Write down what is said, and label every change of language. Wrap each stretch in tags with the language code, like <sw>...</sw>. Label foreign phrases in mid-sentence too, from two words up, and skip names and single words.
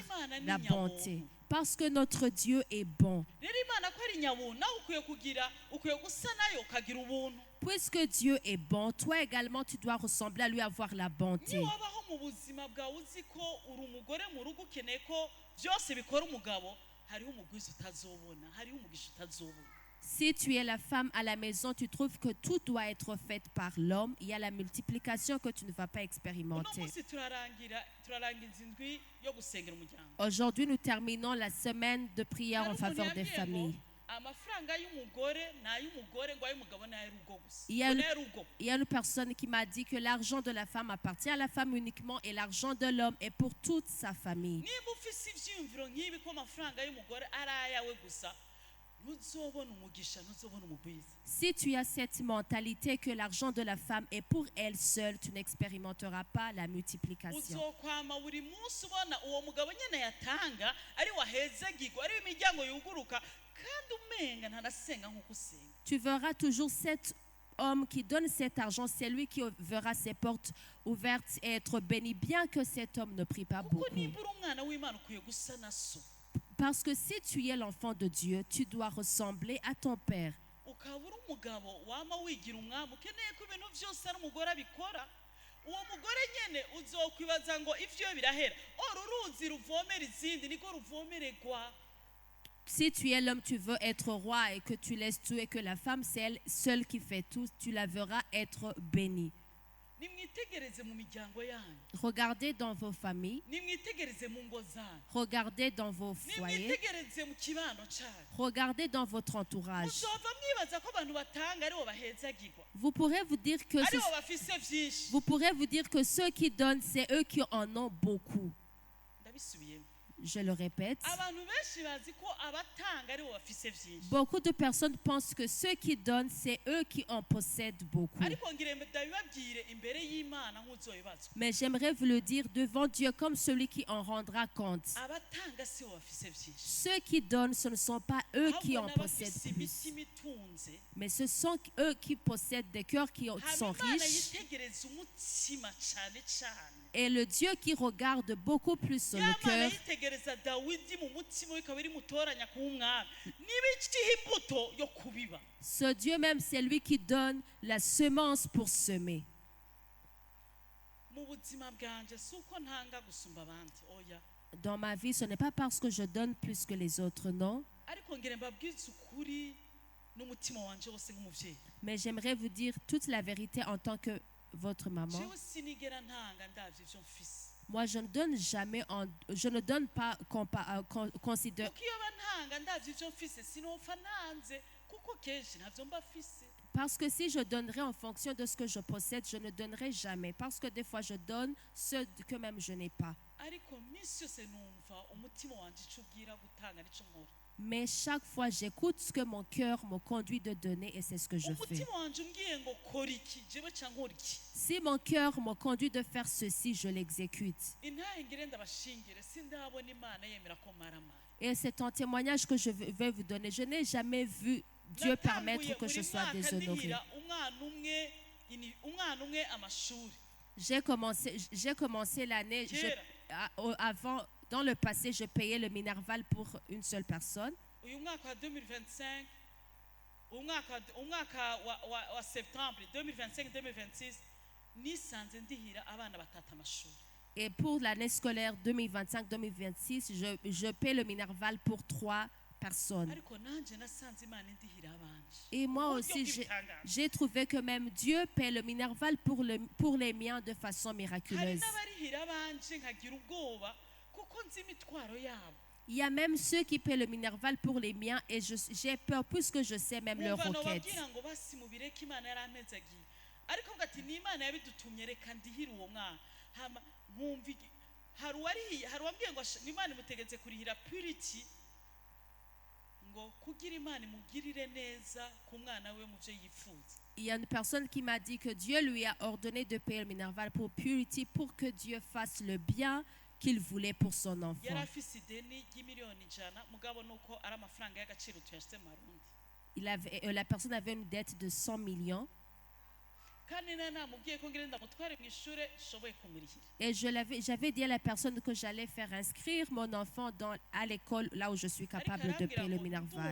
<rn>Imana ni</rn> <fr>la bonté.</fr> <rn>nyabuntu.</rn> <fr>Parce que notre Dieu est bon.</fr> <rn>Rero Imana ko ari nyabuntu, nawe ukwiye gusa nayo ukagira ubuntu.</rn> <fr>Puisque Dieu est bon, toi également tu dois ressembler à lui, avoir la bonté.</fr> <rn>Niba wabaho mu buzima bwawe uzi ko uri umugore mu rugo ukeneye ko byose bikora umugabo, hariho umugwiza utazobona, hariho umugisha utazobona.</rn> <fr>Si tu es la femme à la maison, tu trouves que tout doit être fait par l'homme, il y a la multiplication que tu ne vas pas</fr> <rn>Uno</rn> <fr>expérimenter.</fr> <rn>munsi turarangiza indwi yo gusengera umuryango.</rn> <fr>Aujourd'hui, nous terminons la semaine de prière en</fr> <rn>Hari umuntu</rn> <fr>faveur des</fr> <rn>yambwiye ngo,</rn> <fr>familles.</fr> <rn>amafaranga y'umugore ni ay'umugore ngo ay'umugabo ni ay'urugo gusa.</rn> <fr>Il y a</fr> <rn>Ngo</rn> <fr>une-</fr> <rn>ni ay'urugo.</rn> <fr>Il y a une personne qui m'a dit que l'argent de la femme appartient à la femme uniquement et l'argent de l'homme est pour toute sa famille.</fr> <rn>Niba ufise ivyiyumviro nk'ibi ko amafaranga y'umugore ari ayawe gusa, ntuzobona umugisha, ntuzobona umugwiza.</rn> <fr>Si tu as cette mentalité que l'argent de la femme est pour elle seule, tu n'expérimenteras pas la multiplication.</fr> <rn>Uzokwama buri munsi ubona uwo mugabo nyene yatanga ari wahezagirwa, ari imiryango yuguruka, kandi umenga ntanasenga nk'uko usenga.</rn> <fr>Tu verras toujours cet homme qui donne cet argent, c'est lui qui verra ses portes ouvertes et être béni, bien que cet homme ne prie pas</fr> <rn>Kuko</rn> <fr>beaucoup.</fr> <rn>niba uri umwana w'Imana ukwiye gusa na so.</rn> <fr>Parce que si tu es l'enfant de Dieu, tu dois ressembler à ton Père.</fr> <rn>Ukaba uri umugabo wama wigira umwami ukeneye ko ibintu byose ari umugore abikora, uwo mugore nyene uzokwibaza ngo ivyo birahera. Oro uruzi ruvomera izindi niko ruvomererwa.</rn> <fr>Si tu es l'homme, tu veux être roi et que tu laisses tout et que la femme, c'est elle seule qui fait tout, tu la verras être bénie.</fr> <rn>Nimwitegereze mu miryango yanyu,</rn> <fr>Regardez dans vos familles,</fr> <rn>nimwitegereze mu ngo zanyu,</rn> <fr>regardez dans vos foyers,</fr> <rn>nimwitegereze mu kibano cyanyu.</rn> <fr>regardez dans votre entourage.</fr> <rn>Muzova mwibaza ko abantu batanga aribo bahezagirwa,</rn> <fr>Vous pourrez vous dire que</fr> <rn>aribo bafise vyinshi.</rn> <fr>vous pourrez vous dire que ceux qui donnent, c'est eux qui en ont beaucoup.</fr> <rn>Ndabisubiyemo.</rn> <fr>Je le répète.</fr> <rn>Abantu benshi bazi ko abatanga aribo bafise vyinshi.</rn> <fr>Beaucoup de personnes pensent que ceux qui donnent, c'est eux qui en possèdent beaucoup.</fr> <rn>Ariko ngire ndabibabwire imbere y'Imana nk'uzoyibazwa.</rn> <fr>Mais j'aimerais vous le dire devant Dieu comme celui qui en rendra compte.</fr> <rn>Abatanga sibo bafise vyinshi.</rn> <fr>Ceux qui donnent, ce ne sont pas eux qui en</fr> <rn>Ahubwo</rn> <fr>possèdent</fr> <rn>n'abafise</rn> <fr>plus,</fr> <rn>imitima itunze.</rn> <fr>mais ce sont eux qui possèdent des cœurs qui sont</fr> <rn>Hama Imana</rn> <fr>riches.</fr> <rn>yitegereza umutima cane cane.</rn> <fr>Et le Dieu qui regarde beaucoup plus sur le</fr> <rn>Yamana</rn> <fr>cœur,</fr> <rn>yitegereza Dawidi mu mutima we ikaba iri mutoranya kuba umwami. Nibikiha imbuto yo kubiba.</rn> <fr>ce Dieu même, c'est lui qui donne la semence pour semer.</fr> <rn>Mu buzima bwanje si uko ntanga gusumba abandi, oya.</rn> <fr>Dans ma vie, ce n'est pas parce que je donne plus que les autres, non.</fr> <rn>Ariko ngire mbabwize ukuri n'umutima wanje wose nk'umuvyeyi.</rn> <fr>Mais j'aimerais vous dire toute la vérité en tant que votre maman.</fr> <rn>Jewe sinigera ntanga ndavye ivyo mfise.</rn> <fr>Moi, je ne donne jamais, je ne donne pas considère.</fr> <rn>Kuko iyo bantanga ndavye ivyo mfise sinopfa nanze kuko kenshi ntavyo mba mfise.</rn> <fr>Parce que si je donnerais en fonction de ce que je possède, je ne donnerai jamais. Parce que des fois, je donne ce que même je n'ai pas.</fr> <rn>Ariko misi yose numva umutima wanje ico ubwira gutanga nico nkora.</rn> <fr>Mais chaque fois, j'écoute ce que mon cœur me conduit de donner et c'est ce que je fais.</fr> <rn>Umutima wanje umbwiye ngo kora iki jewe ca nkora iki.</rn> <fr>Si mon cœur me conduit de faire ceci, je l'exécute.</fr> <rn>Intahe ngire ndabashingire sindabona Imana yemera ko maramara.</rn> <fr>Et c'est un témoignage que je vais vous donner. Je n'ai jamais vu Dieu permettre que je sois déshonorée.</fr> <rn>umwana umwe amashuri.</rn> <fr>J'ai commencé l'année, avant, dans le passé, je payais le Minerval pour une seule personne.</fr> <rn>Uyu mwaka wa 2025 umwaka wa septembre 2025-2026 nisanze ndihira abana batatu amashuri.</rn> <fr>Et pour l'année scolaire 2025-2026, je paie le Minerval pour 3 personnes.</fr> <rn>Ariko nanje nasanze Imana indihira abanje.</rn> <fr>Et moi aussi, j'ai trouvé que même Dieu paie le Minerval pour les miens de façon</fr> <rn>Hari</rn> <fr>miraculeuse.</fr> <rn>n'abarihira abanje nkagira ubwoba kuko nzi imitwaro yabo.</rn> <fr>Il y a même ceux qui paient le Minerval pour les miens et j'ai peur puisque je sais même leurs</fr> <rn>Umva</rn> <fr>requêtes.</fr> <rn>nobabwira ngo basi mubireke Imana yarampezagiye. Ariko ngati ni Imana yabidutumye reka ndihira uwo mwana. Hama nkumva hari uwambwiye ngo Imana imutegetse kurihira Purity ngo kugira Imana imugirire neza ku mwana we mu byo yifuza.</rn> <fr>Il y a une personne qui m'a dit que Dieu lui a ordonné de payer le Minerval pour Purity pour que Dieu fasse le bien qu'il voulait pour son enfant.</fr> <rn>Yari afise ideni ry'imiliyoni 100 mugabo nuko ari amafaranga y'agaciro tuyashyize mu Marundi.</rn> <fr>La personne avait une dette de 100 millions.</fr> <rn>kandi namubwiye ko ngire ndamutware mu ishure shoboye kumurihira.</rn> <fr>Et j'avais dit à la personne que j'allais faire inscrire mon enfant à l'école, là où je suis capable de payer le Minerval.</fr>